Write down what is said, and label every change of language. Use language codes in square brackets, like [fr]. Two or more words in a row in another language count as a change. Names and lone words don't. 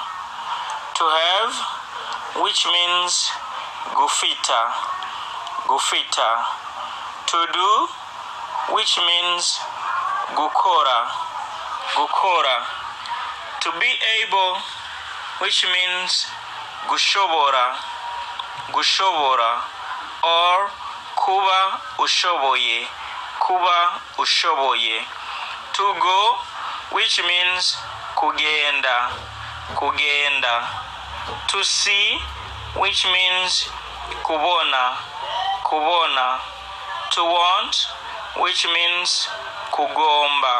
[en] To have, which means gufita. [rn] Gufita. [en] To do, which means gukora. [rn] Gukora. [en] To be able, which means gushobora. [rn] Gushobora. Or kuba ushoboye. Kuba ushoboye. [en] To go, which means kugenda. [rn] Kugenda. [en] To see, which means kubona. [rn] Kubona. [en] To want, which means kugomba.